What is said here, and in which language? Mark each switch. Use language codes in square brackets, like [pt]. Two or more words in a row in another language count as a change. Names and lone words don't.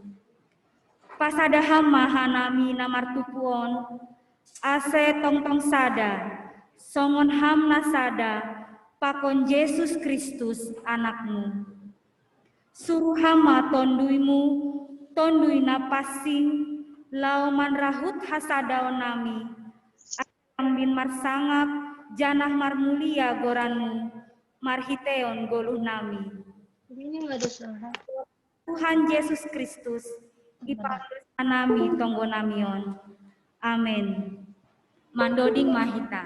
[bts] Pasada hamma hanami namartupuon, ase tongtong sada, songon hamna sada, pakon Yesus Kristus anakmu. Suruh hama tonduimu, tondui napasing, lau manrahut hasadaon nami, ambin marsangap, janah marmulia goranmu, marhiteon goluh nami. [id] Ini nggak ada suara. [bts] Tuhan Yesus Kristus, ipanggil nami tonggo namion. Amin. mandoding mahita.